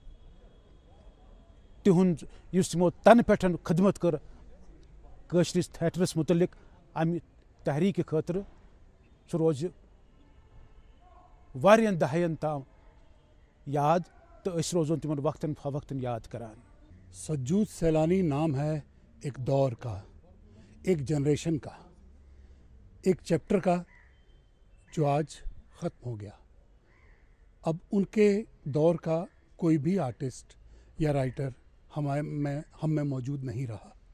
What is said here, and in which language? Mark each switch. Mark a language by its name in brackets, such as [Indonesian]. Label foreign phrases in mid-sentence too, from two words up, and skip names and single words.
[Kashmiri] تِہُنٛد یُس تِمو تنہٕ پٮ۪ٹھ خدمت کٔر کٲشرِس تھیٹرس متعلق امہِ تحریٖکہِ خٲطرٕ سُہ روزِ واریاہن دہاین تام یاد تہٕ أسۍ روزون تِمن وقتن فوقتن یاد کران. [Urdu] سجود سیلانی نام ہے ایک دور کا، ایک جنریشن کا، ایک چیپٹر کا جو آج ختم ہو گیا. اب ان کے دور کا کوئی بھی آرٹسٹ یا رائٹر ہم میں موجود نہیں رہا.